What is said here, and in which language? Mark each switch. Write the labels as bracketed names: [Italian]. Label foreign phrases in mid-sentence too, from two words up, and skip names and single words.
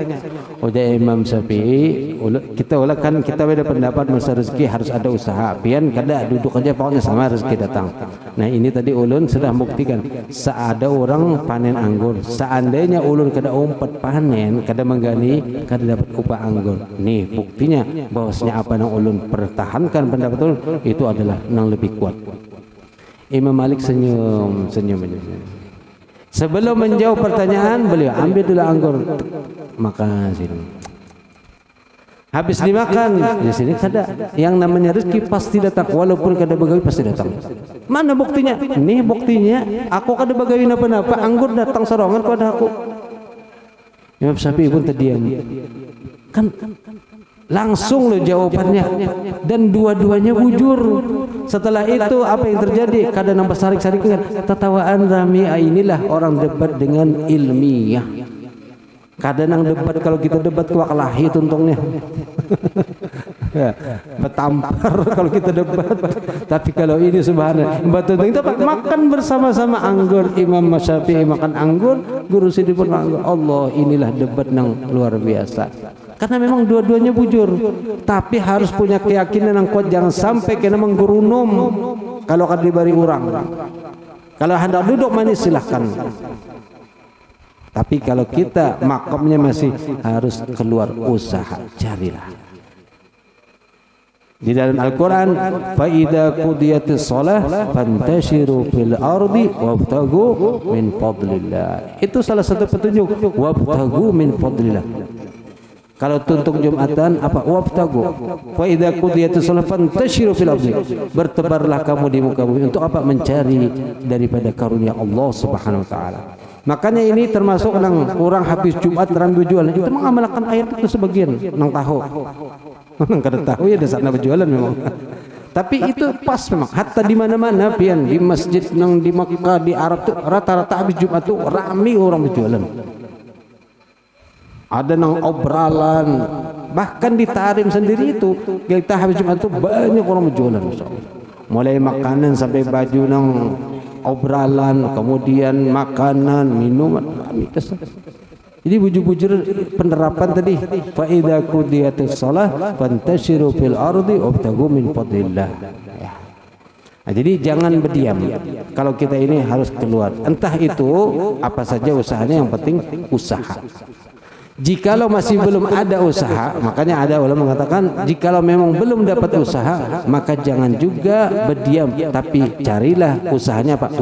[Indonesian] Udah Imam Syafi'i, kita beda pendapat masalah rezeki harus ada usaha. [Banjar] Pian kada duduk aja pokoknya sama rezeki datang. Nah ini tadi ulun sudah membuktikan. Seada orang panen anggur, seandainya ulun kada umpat panen, kada menggani, kada dapat upah anggur. [Indonesian] Nih buktinya bahwasanya apa yang ulun pertahankan pendapat itu adalah yang lebih kuat. Imam Malik senyum. Sebelum menjawab pertanyaan beliau ambil dulu anggur. Makasih. [Banjar] Habis dimakan, di sini kada. [Indonesian] Yang namanya rezeki pasti datang, walaupun [Banjar] kada begawi [Indonesian] pasti datang. Mana buktinya? [Banjar] Nih buktinya, aku kada begawi napa-napa, anggur datang sorongan pada aku. [Indonesian] Imam Syafi'i pun terdiam. Kan langsung loh jawabannya, dan dua-duanya bujur. Setelah itu apa yang terjadi? Kadang [Banjar] nampak sarik-sarik tertawaan rami. [Indonesian] Inilah orang debat dengan ilmiah. Kadang debat, kalau kita debat [Banjar] kuak lahi tuntungnya. [Indonesian] Ya, betampar kalau kita debat. Tapi kalau ini subhanallah, betul itu makan bersama-sama anggur. Imam Syafi'i makan anggur, guru Sidi pun anggur. Allah, inilah debat yang luar biasa. Karena memang dua-duanya bujur, tapi harus punya keyakinan yang kuat. Jangan sampai kena menggurunum kalau akan diberi orang. Kalau hendak duduk manis silahkan. Tapi kalau kita makamnya masih harus keluar usaha, carilah. Di dalam Al-Quran, [Arabic] فَإِذَا قُضِيَتِ الصَّلَاةُ فَانْتَشِرُوا فِي الْأَرْضِ وَابْتَغُوا مِنْ فَضْلِ اللَّهِ. [Indonesian] Itu salah satu petunjuk, [Arabic] وَابْتَغُوا مِنْ فَضْلِ اللَّهِ. [Indonesian] Kalau tuntung Jumatan apa? Wabtagu. [Arabic] فإذا قضيت الصلاة فانتشروا في الأرض. [Indonesian] Bertebarlah kamu di muka bumi. Untuk apa? Mencari daripada karunia Allah [Arabic] سبحانه وتعالى. [Indonesian] Makanya ini termasuk nang orang habis Jumat ramai berjualan. Itu mengamalkan ayat itu sebagian nang tahu. [Banjar] Nang kada [Indonesian] tahu ya dasar berjualan memang. Tapi itu pas memang. Hatta di mana-mana pian, di masjid nang di Makkah, di Arab tuh rata-rata habis Jumat tuh ramai orang berjualan. Ada nang obralan, bahkan di Tarim sendiri itu kita habis Jumat itu banyak orang berjualan, mulai makanan sampai baju nang obralan, kemudian makanan, minuman. Jadi bujur-bujur penerapan tadi, [Arabic] فإذا قضيت الصلاة فانتشروا في الأرض وابتغوا من فضل الله. [Indonesian] Nah, jadi jangan berdiam. Kalau kita ini harus keluar. Entah itu apa saja usahanya, yang penting usaha. Jikalau masih belum ada usaha, makanya ada ulama mengatakan jikalau memang belum dapat usaha, maka jangan juga berdiam, tapi carilah usahanya apa?